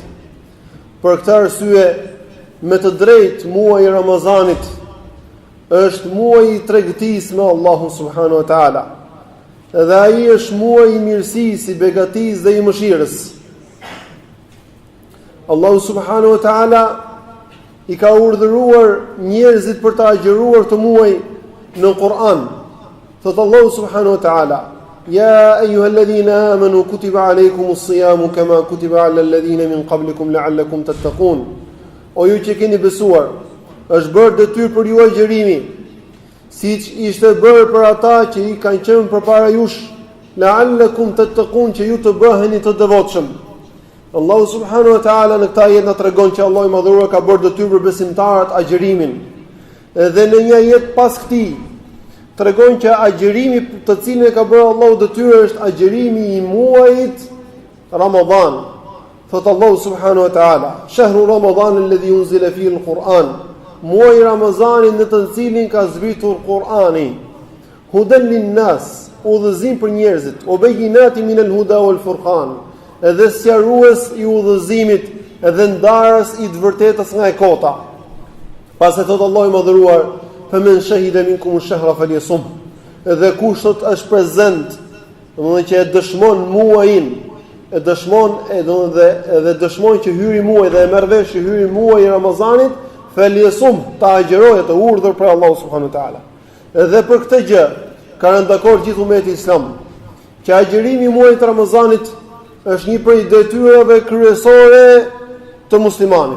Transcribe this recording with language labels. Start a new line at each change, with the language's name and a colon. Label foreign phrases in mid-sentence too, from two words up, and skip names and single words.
Albanian: Për këtë arsye, me të drejtë muaji i Ramazanit është muaji i tregtisë me Allahun
Arabic: سبحانه و تعالى.
Albanian: Dhe ai është muaji i mirësisë, i begatisë dhe i mëshirës. Allahu
Arabic: سبحانه و تعالى
Albanian: i ka urdhëruar njerëzit për të agjeruar të muaj në Kur'an.
Arabic: Thot Allahu سبحانه و تعالى يا أيها الذين آمنوا كتب عليكم الصيام كما كتب على الذين من قبلكم لعلكم تتقون."
Albanian: O ju që keni besuar, është bërë detyrë për ju agjerimi, siç ishte bërë për ata që i kanë qenë përpara jush,
Arabic: لعلكم تتقون,
Albanian: që ju të bëheni të devotshëm. Allahu
Arabic: سبحانه و تعالى
Albanian: në këtë ajet na tregon që Allahu i madhëruar ka bërë detyrë për besimtarët agjerimin. Dhe në një ajet pas këtij tregon që agjerimi të cilin e ka bërë Allahu detyrë është agjerimi i muajit Ramazan.
Arabic: Thot Allahu سبحانه و تعالى شهر رمضان الذي أنزل فيه القرآن."
Albanian: Muaji i Ramazanit në të cilin ka zbritur Kur'ani.
Arabic: هدى للناس,
Albanian: udhëzim për njerëzit,
Arabic: و بينات من الهدى والفرقان.
Albanian: Edhe sqarues i udhëzimit, edhe ndarës i të vërtetës nga e kota. Pas e thot Allah i madhëruar:
Arabic: "فمن شهد منكم الشهر فليصمه."
Albanian: Edhe kush sot është prezent, domethënë që e dëshmon muajin, e dëshmon edhe dëshmon që hyri muaji dhe e merr vesh që hyri muaji i Ramazanit, falyasum, ta agjerojë, të urdhër për Allah
Arabic: سبحانه و تعالى.
Albanian: Edhe për këtë gjë ka rënë dakord gjithë ummeti islam, që agjerimi i muajit Ramazanit është një prej detyrave kryesore të muslimanit.